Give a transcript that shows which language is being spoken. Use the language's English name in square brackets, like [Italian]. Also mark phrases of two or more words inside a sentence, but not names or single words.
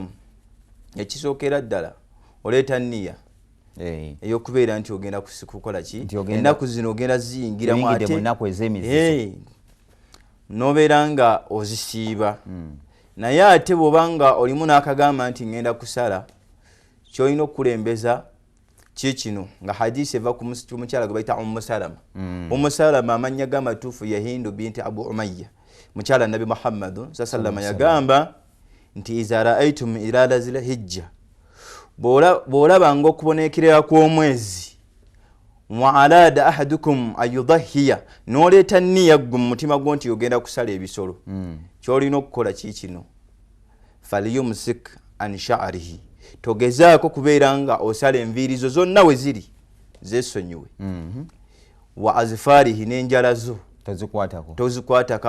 [Ganda] Ekisookera ddala oleeta nniya ey'okubeera nti ogenda kukola ki ennaku zino ogenda ziyingiramu ate n'obeera nga ozisiiba. Naye ate bw'obanga olimu n'akagamba nti ngenda kusala ky'olina okukulembeza kino nga hadisi eva ku mukyala gwe bayita Ummu Salama amannya g'amatuufu ya Hindu binti Abu Umayya mukyala Nabi Muhammad [Arabic] صلى الله عليه وسلم [Ganda] yagamba nti [Arabic] إذا رأيتم إرادة ذي الحجة [Ganda] bw'olaba ng'okubonekerera kw'omwezi wa [Arabic] أراد أحدكم أن يضحي [Ganda] n'oleeta nniya ggwe mu mutima gwo nti ogenda kusala ebisolo ky'olina okukola kino [Arabic] فليمسك عن شعره [Ganda] togezaako kubeera nga osala enviirizo zonna we ziri zeesonyiwe [Arabic] وأظفاره [Ganda] n'enjala zo tozikwatako.